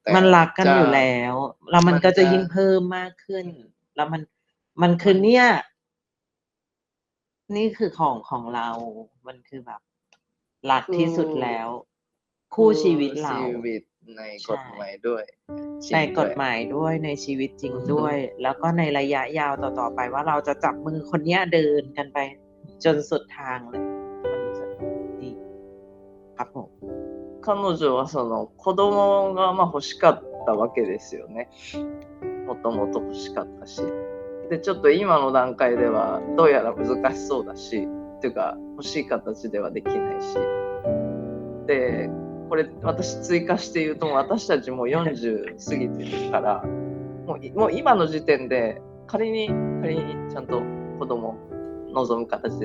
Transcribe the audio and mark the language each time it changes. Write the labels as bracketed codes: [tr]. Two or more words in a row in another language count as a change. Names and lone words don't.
[th] มันรักกันอยู่แล้ว แล้วมันก็จะยิ่งเพิ่มมากขึ้น แล้วมันคือเนี่ย นี่คือของเรา มันคือแบบรักที่สุดแล้ว คู่ชีวิตเรา ชีวิตในกฎหมายด้วย ในกฎหมายด้วยในชีวิตจริงด้วย แล้วก็ในระยะยาวต่อๆไปว่าเราจะจับมือคนเนี้ยเดินกันไปจนสุดทางเลย มันรู้สึกดีครับผม [ja] 彼女はその子供がまあ欲しかったわけですよね。もともと欲しかったし。で、ちょっと今の段階ではどうやら難しそうだし、っていうか欲しい形ではできないし。で、これ私追加して言うと私たちもう40過ぎてるから、もう今の時点で仮にちゃんと子供を望む形